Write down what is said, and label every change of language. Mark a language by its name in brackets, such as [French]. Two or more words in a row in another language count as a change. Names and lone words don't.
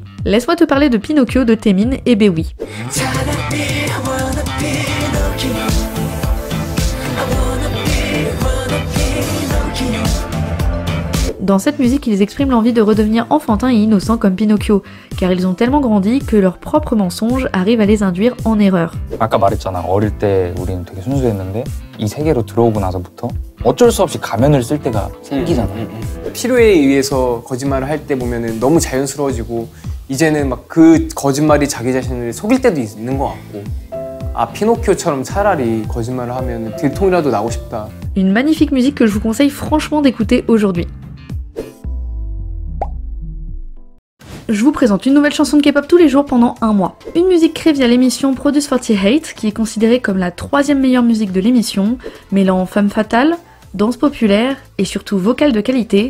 [French] Laisse-moi te parler de Pinocchio de Taemin et Baewi. Dans cette musique, ils expriment l'envie de redevenir enfantins et innocents comme Pinocchio, car ils ont tellement grandi que leurs propres mensonges arrivent à les induire en erreur. [Korean] 아까 말했잖아. 어릴 때 우리는 되게 순수했는데 이 세계로 들어오고 나서부터 어쩔 수 없이 가면을 쓸 때가 생기잖아. 필요에 의해서 거짓말을 할 때 보면은 너무 자연스러워지고 이제는 막 그 거짓말이 자기 자신을 속일 때도 있는 것 같고. 아, 피노키오처럼 차라리 거짓말을 하면 들통이라도 나고 싶다. [French] Une magnifique musique que je vous conseille franchement d'écouter aujourd'hui. Je vous présente une nouvelle chanson de K-pop tous les jours pendant un mois. Une musique créée via l'émission Produce 48, qui est considérée comme la 3e meilleure musique de l'émission, mêlant femme fatale, danse populaire et surtout vocal de qualité.